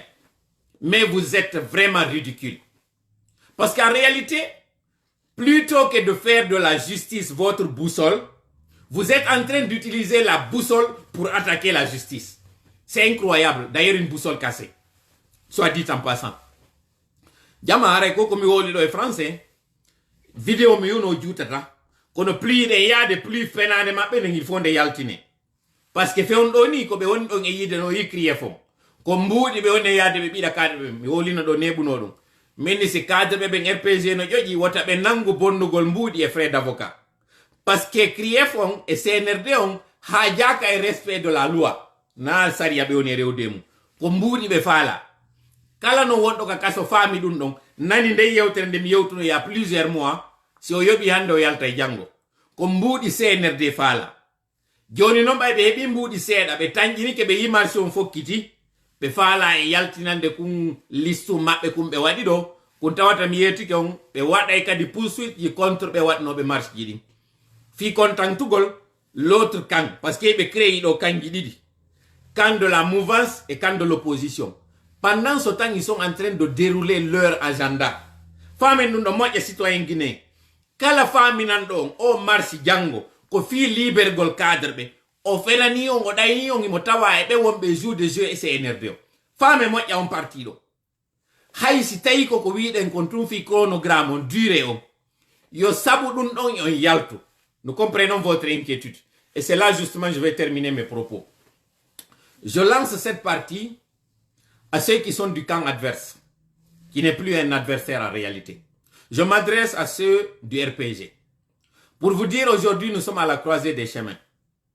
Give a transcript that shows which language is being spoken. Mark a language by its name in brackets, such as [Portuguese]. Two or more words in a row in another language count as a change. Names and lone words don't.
[French] Mais vous êtes vraiment ridicule. Parce qu'en réalité, plutôt que de faire de la justice votre boussole, vous êtes en train d'utiliser la boussole pour attaquer la justice. C'est incroyable. D'ailleurs, une boussole cassée. Soit dit en passant. [Fula] Jamare ko mi woli do e français. Vidéo mi uno jutata. Kono [French] plus de [Fula] yade plus fenane mabbe ne fonde yaltine. Parce que fewn do ni ko be woni don e yide no yikriye fo. Ko mbudi be woni yade be bida kadbe mi woli no do nebuno dum. Meni si cadre be RPG no joji wota be nangu bonnugol mbudi e [French] frais d'avocat. Parce que CRIEF on et CNRD [Fula] on hajaka e [French] respect de la loi. [Fula] Na sariya be woni rewdemu. Ko mbudi be fala. Kala no wondo ka kaso fami dum don nani ndey yewtere nde mi yewtuno ya [French] plusieurs mois [Fula] si o yobi hande o yalta e jango. Ko mbudi CNRD fala. Joni non bay be hebi mbudi seeda be tanjini ke be immersion fokkiti. Be fala e yaltinande kun listu mabbe kum be wadi do kun tawata mi yetike on be wada e kadi poursuite yi contre be wadno be marche jidi fi contentugol l'autre camp [French] parce que [Fula] be créé do kanji didi [French] camp de la mouvance et camp de l'opposition. Pendant ce temps ils sont en train de dérouler leur agenda. [Fula] Femme nous no moje citoyen guinéen kala fami nan do o marche jango ko fi libergol cadre be o felani on o dayni on mo tawa e be wonbe [French] jour de jeu [Fula] e CNRD. Femme mo ya on partido. Hay si tayi ko wiiden kon tum fi chronogramme on durée on. Yo sabu dun don on yaltu. [French] Nous comprenons votre inquiétude. Et c'est là justement je vais terminer mes propos. Je lance cette partie à ceux qui sont du camp adverse, qui n'est plus un adversaire en réalité. Je m'adresse à ceux du RPG. Pour vous dire, aujourd'hui, nous sommes à la croisée des chemins.